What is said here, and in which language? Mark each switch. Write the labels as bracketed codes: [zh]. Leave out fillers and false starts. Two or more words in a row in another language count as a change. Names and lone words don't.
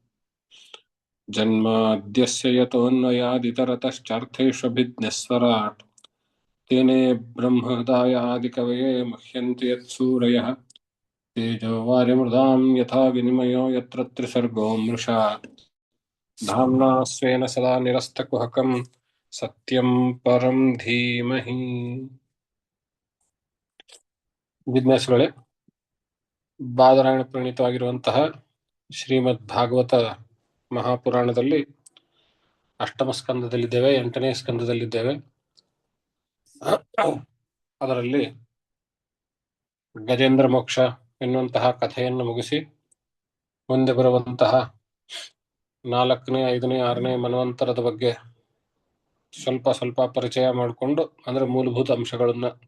[sa] जन्माद्यस्य यतोऽन्वयादितरतश्चार्थेष्वभिज्ञस्वराट् तेने ब्रह्महृदायादिकवये मुह्यन्ति यत्सूरयः तेजो वारिमृदां यथा विनिमयो यत्र त्रिसर्गो मृषा धाम्ना स्वेन सदा निरस्तकुहकं सत्यं परं धीमहि. [kn] ಜಿಜ್ಞಾಸುಗಳೇ, ಬಾದರಾಯಣ ಪ್ರಣೀತವಾಗಿರುವಂತಹ ಶ್ರೀಮದ್ ಭಾಗವತ ಮಹಾಪುರಾಣದಲ್ಲಿ ಅಷ್ಟಮ ಸ್ಕಂದದಲ್ಲಿದ್ದೇವೆ, 8ನೇ ಸ್ಕಂದದಲ್ಲಿದ್ದೇವೆ. ಅದರಲ್ಲಿ ಗಜೇಂದ್ರ ಮೋಕ್ಷ ಎನ್ನುವಂತಹ ಕಥೆಯನ್ನು ಮುಗಿಸಿ ಮುಂದೆ ಬರುವಂತಹ 4ನೇ, 5ನೇ, 6ನೇ ಮನ್ವಂತರದ ಬಗ್ಗೆ ಸ್ವಲ್ಪ ಸ್ವಲ್ಪ ಪರಿಚಯ ಮಾಡಿಕೊಂಡು, ಅಂದ್ರೆ ಮೂಲಭೂತ ಅಂಶಗಳನ್ನ